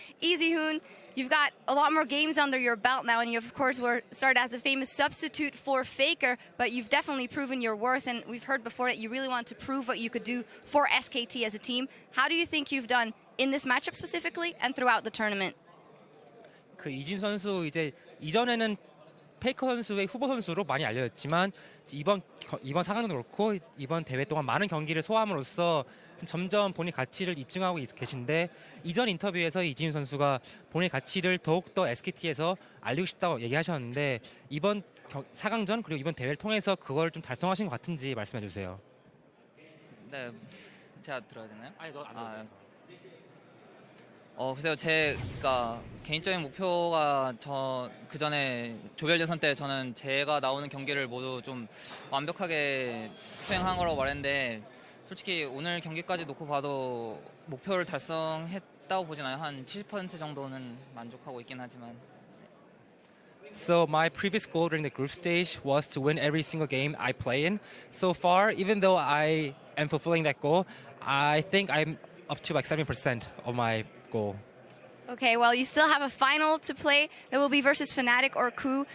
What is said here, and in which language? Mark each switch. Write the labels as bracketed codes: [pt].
[en] EasyHoon, you've got a lot more games under your belt now, and you, of course, were started as the famous substitute for Faker, but you've definitely proven your worth, and we've heard before that you really want to prove what you could do for SKT as a team. How do you think you've done in this matchup specifically and throughout the tournament? [ko] 이진 선수 이제 이전에는 페이커 선수의 후보 선수로 많이 알려졌지만 이번 4강도 그렇고 이번 대회 동안 많은 경기를 소화함으로써 점점 본인 가치를 입증하고 계신데 이전 인터뷰에서 이지훈 선수가 본인 가치를 더욱더 SKT에서 알리고 싶다고 얘기하셨는데 이번 4강전 그리고 이번 대회를 통해서 그걸 좀 달성하신 것 같은지 말씀해 주세요. 네, 제가 들어야 되나요? 아니, 너 안 글쎄요, 제가 개인적인 목표가 그 전에 조별 예선 때 저는 제가 나오는 경기를 모두 좀 완벽하게 수행한 거라고 말했는데 솔직히 오늘 경기까지 놓고 봐도 목표를 달성했다고 보진 않아요. 한 70% 정도는 만족하고 있긴 하지만. [en] So my previous goal during the group stage was to win every single game I play in. So far, even though I am fulfilling that goal, I think I'm up to like 70% of my goal. Okay, well, you still have a final to play. It will be versus Fnatic or Coup.